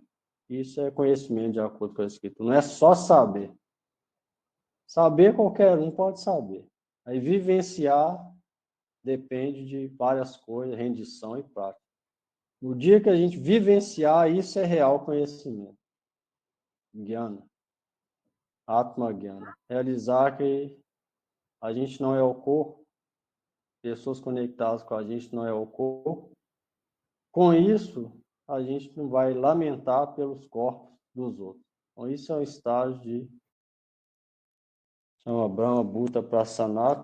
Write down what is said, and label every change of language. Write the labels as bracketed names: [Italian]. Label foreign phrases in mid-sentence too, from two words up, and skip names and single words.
[Portuguese] Isso é conhecimento de acordo com a Escritura. Não é só saber. Saber qualquer um pode saber. Aí vivenciar depende de várias coisas, rendição e prática. No dia que a gente vivenciar, isso é real conhecimento. [Sanskrit] Jnana. Atma Jnana. [Portuguese] Realizar que a gente não é o corpo, pessoas conectadas com a gente não é o corpo. Com isso, a gente não vai lamentar pelos corpos dos outros. Então, isso é um estágio de chama [Sanskrit] Brahma Bhuta Prasanatma.